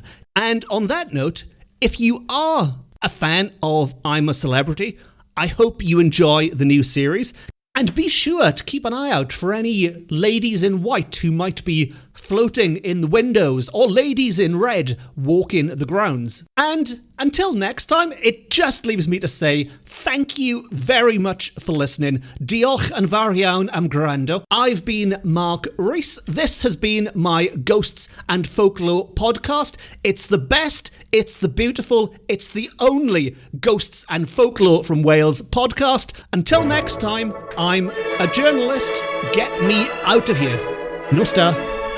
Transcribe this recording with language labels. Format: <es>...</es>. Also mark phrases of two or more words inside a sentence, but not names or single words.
<en>And on that note, if you are a fan of I'm a Celebrity, I hope you enjoy the new series, and be sure to keep an eye out for any ladies in white who might be floating in the windows, or ladies in red walking the grounds. And until next time, it just leaves me to say thank you very much for listening.</en> <cy>Diolch yn fawr iawn am gwrando.</cy> <en>I've been Mark Rees. This has been my Ghosts and Folklore podcast. It's the best, it's the beautiful, it's the only Ghosts and Folklore from Wales podcast. Until next time, I'm a journalist. Get me out of here. No star.</en>